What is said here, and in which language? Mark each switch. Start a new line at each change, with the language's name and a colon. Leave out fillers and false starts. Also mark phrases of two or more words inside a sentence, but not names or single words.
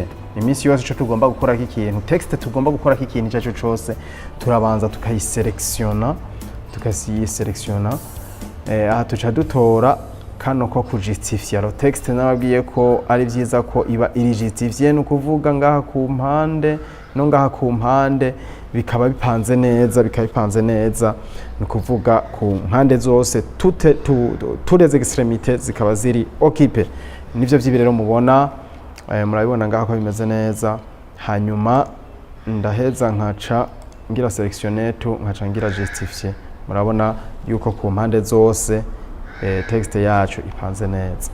Rundi: Iminsi yose ico tugomba gukora ikintu, texte tugomba gukora ikintu cyaco cyose, turabanza tukayiselectiona, aha tuca dutora kano ko kujustifier
French: lo texte.
Rundi: Nababwiye ko ari vyiza ko iba iri justifier, no kuvuga ngaha ku mpande no ngaha ku mpande bikaba bipanze neza, no kuvuga ku mpande zose
French: toutes les extrémités
Rundi: zikaba ziri occupé. Nivyo vyibi rero mubona, murabibona ngaha ko bimeze neza. Hanyuma ndaheza nkaca ngira
French: sélectionner tout,
Rundi: nkaca ngira justifier. Murabona yuko ku mpande zose texte yacu ipanze neza.